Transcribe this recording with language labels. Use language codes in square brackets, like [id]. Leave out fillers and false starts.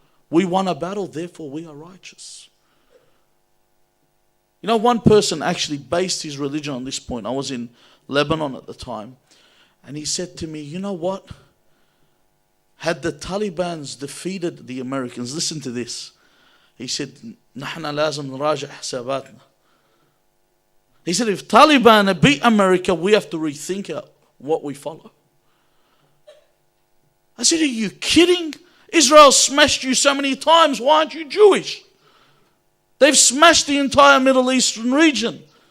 [en] We won a battle, therefore we are righteous. You know, one person actually based his religion on this point. I was in Lebanon at the time, and he said to me, you know what? Had the Taliban's defeated the Americans, listen to this. He said, [ar] نحن لازم نراجع حساباتنا. [en] He said, if Taliban beat America, we have to rethink what we follow. I said, are you kidding? Israel smashed you so many times. Why aren't you Jewish? They've smashed the entire Middle Eastern region.